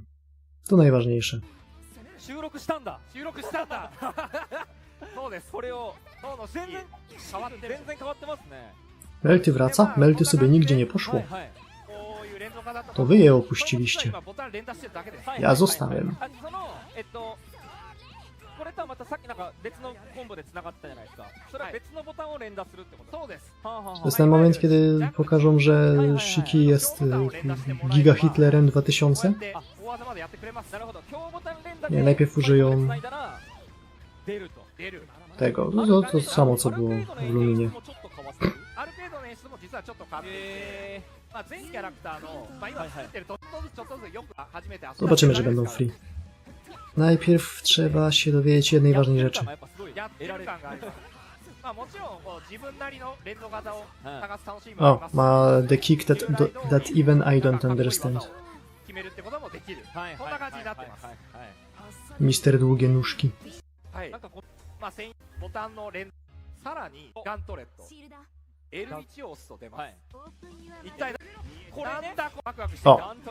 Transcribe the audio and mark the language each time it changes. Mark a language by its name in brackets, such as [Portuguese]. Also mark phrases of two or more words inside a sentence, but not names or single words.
[Polish] To najważniejsze. [Japanese] 収録したんだ。そうです。これを全然変わってますね。 [Polish] Melty wraca? Melty sobie nigdzie nie poszło. To wy je opuściliście. Ja zostałem. [Japanese] これとはまたさっきなんか別のコンボで繋がってたじゃないですか。それは別のボタンを連打するってこと。そうです。 [Polish] To jest ten moment, kiedy pokażą, że Shiki jest Giga Hitlerem 2000? Nie, najpierw użyją tego. No to samo, co było w Luminie. Zobaczymy, że będą free. Najpierw trzeba się dowiedzieć jednej ważnej rzeczy. O, ma [English] the kick that even I don't understand. [Polish] Mister Długie Nóżki. O!